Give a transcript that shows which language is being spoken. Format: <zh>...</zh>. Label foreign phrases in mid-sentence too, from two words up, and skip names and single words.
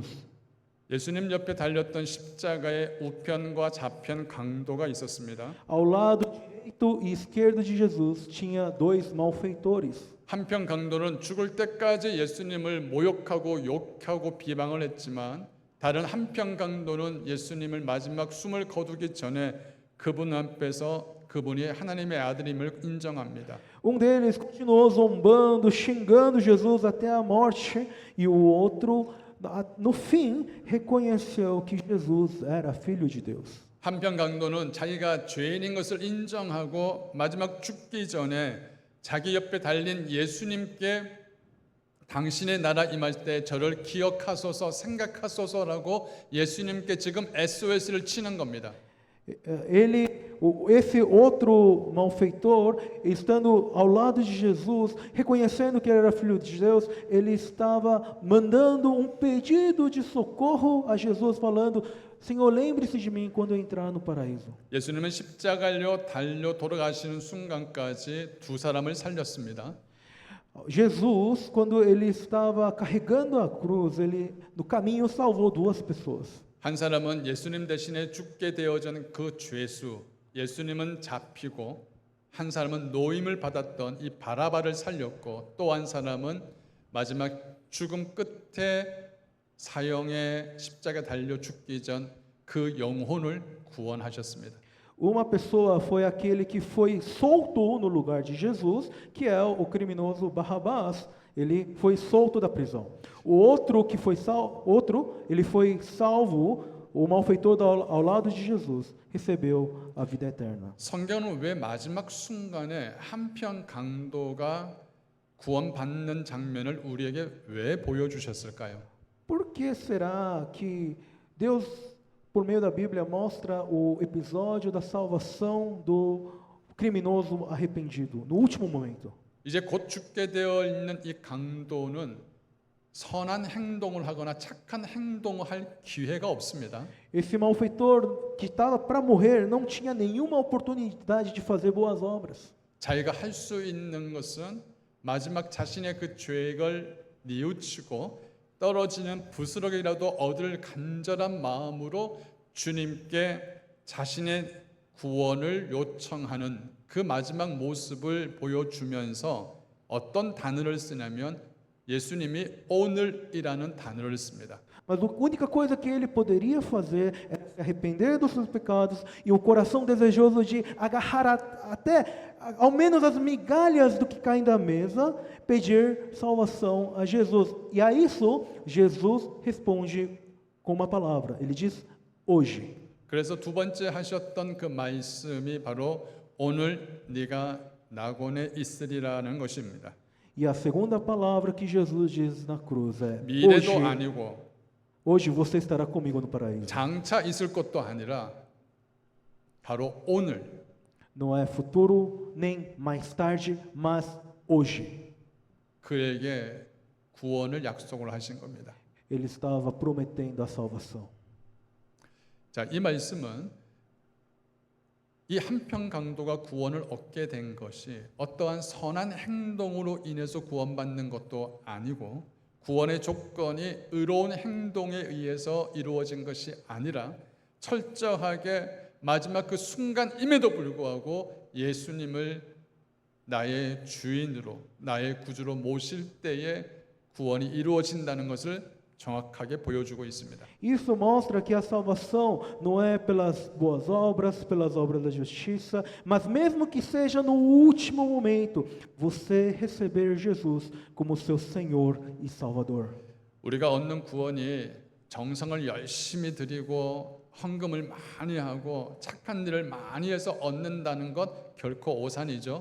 <ko>예수님 옆에 달렸던 십자가의 우편과 좌편 강도가 있었습니다.</ko> <pt>Ao lado direito e esquerdo de Jesus tinha dois malfeitores.</pt> <ko>한편 강도는 죽을 때까지 예수님을 모욕하고 욕하고 비방을 했지만 다른 한편 강도는 예수님을 마지막 숨을 거두기 전에 그분 앞에서 그분이 하나님의 아들임을 인정합니다.</ko> <pt>Deles continuou zombando, xingando Jesus até a morte, e o outro, no fim, reconheceu que Jesus era filho de Deus.</pt> <ko>한편 강도는 자기가 죄인인 것을 인정하고 마지막 죽기 전에 자기 옆에 달린 예수님께 당신의 나라 임할 때 저를 기억하소서 생각하소서라고 예수님께 지금 SOS를 치는 겁니다.</ko> <pt>Esse outro malfeitor, estando ao lado de Jesus, reconhecendo que ele era filho de Deus, ele estava mandando um pedido de socorro a Jesus, falando: Senhor, lembre-se de mim quando eu entrar no paraíso.</pt> <ko>예수님은 십자가로 달려 돌아가시는 순간까지 두 사람을 살렸습니다.</ko> <pt>Jesus, quando ele estava carregando a cruz, ele no caminho salvou duas pessoas.</pt> <ko>한 사람은 예수님 대신에 죽게 되어진 그 죄수, 예수님은 잡히고 한 사람은 노임을 받았던 이 바라바를 살렸고 또 한 사람은 마지막 죽음 끝에 사형의 십자가에 달려 죽기 전 그 영혼을 구원하셨습니다.</ko> <pt>Uma pessoa foi aquele que foi solto no lugar de Jesus, que é o criminoso Barrabás. Ele foi solto da prisão. O outro que foi ele foi salvo, o malfeitor ao lado de Jesus, recebeu a vida eterna.</pt> <ko>성경은 왜 마지막 순간에 한편 강도가 구원받는 장면을 우리에게 왜 보여주셨을까요?</ko> <pt>Por que será que Deus, por meio da Bíblia, mostra o episódio da salvação do criminoso arrependido, no último momento?</pt> <ko>이제 곧 죽게 되어 있는 이 강도는 선한 행동을 하거나 착한 행동을 할 기회가 없습니다.</ko> <pt>Esse malfeitor que estava para morrer não tinha nenhuma oportunidade de fazer boas obras.</pt> <ko>자기가 할 수 있는 것은 마지막 자신의 그 죄를 뉘우치고 떨어지는 부스러기라도 얻을 간절한 마음으로 주님께 자신의 구원을 요청하는 그 마지막 모습을 보여주면서 어떤 단어를 쓰냐면 예수님이 오늘이라는 단어를 씁니다.</ko> <pt>Mas a única coisa que ele poderia fazer era se arrepender dos seus pecados e o coração desejoso de agarrar até ao menos as migalhas do que caem da mesa, pedir salvação a Jesus. E a isso Jesus responde com uma palavra. Ele diz: hoje.</pt> <ko>그래서 두 번째 하셨던 그 말씀이 바로 오늘 네가 낙원에 있으리라는 것입니다.</ko> <pt>E a segunda palavra que Jesus diz na cruz é:</pt> <ko>미래도 아니고</ko> <pt>hoje você estará comigo no paraíso.</pt> <ko>장차 있을 것도 아니라 바로 오늘</ko> <pt>Não é futuro nem mais tarde, mas hoje. 그에게 구원을 약속을 하신 겁니다. Ele estava prometendo a salvação.</pt> <ko>자, 이 말씀은 이 한평 강도가 구원을 얻게 된 것이 어떠한 선한 행동으로 인해서 구원받는 것도 아니고 구원의 조건이 의로운 행동에 의해서 이루어진 것이 아니라 철저하게 마지막 그 순간임에도 불구하고 예수님을 나의 주인으로 나의 구주로 모실 때에 구원이 이루어진다는 것을 정확하게 보여주고 있습니다.</ko> <pt>Isso mostra que a salvação não é pelas boas obras, pelas obras da justiça, mas mesmo que seja no último momento, você receber Jesus como seu Senhor e Salvador.</pt> <ko>우리가 얻는 구원이 정성을 열심히 드리고 헌금을 많이 하고 착한 일을 많이 해서 얻는다는 것 결코 오산이죠.</ko>